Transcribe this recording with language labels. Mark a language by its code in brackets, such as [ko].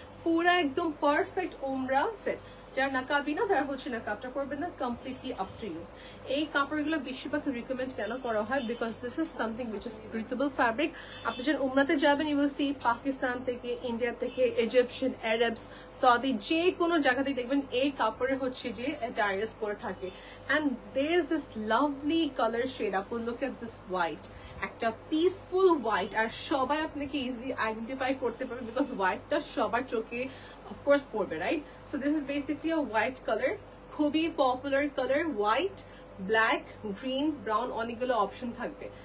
[bn] পুরা একদম পারফেক্ট উমরা সেট। যারা নাকাবি না তারা হচ্ছে নাকাবটা করবে না, [en] Completely up to you. [bn] এই কাপড়গুলো বেশিরভাগ রিকমেন্ড কেন করা হয়, [en] Because this is something which is breathable fabric. [bn] আপনি যখন উমরাতে যাবেন [en] you will see [bn] পাকিস্তান থেকে, ইন্ডিয়া থেকে, ইজিপশিয়ান, আরবস, সৌদি, যে কোনো জায়গাতেই দেখবেন এই কাপড়ের হচ্ছে যে ডায়ার্স পরে থাকে। [en] And there is this lovely color shade. Apun, look at this white. [bn] একটা পিসফুল হোয়াইট, আর সবাই আপনাকে ইজিলি আইডেন্টিফাই করতে পারবে বিকজ হোয়াইটটা সবার চোখে অফকোর্স পড়বে, right? [en] So this is basically a white colour, খুবই popular colour. [bn] White, black, green, brown অনেকগুলো অপশন থাকবে।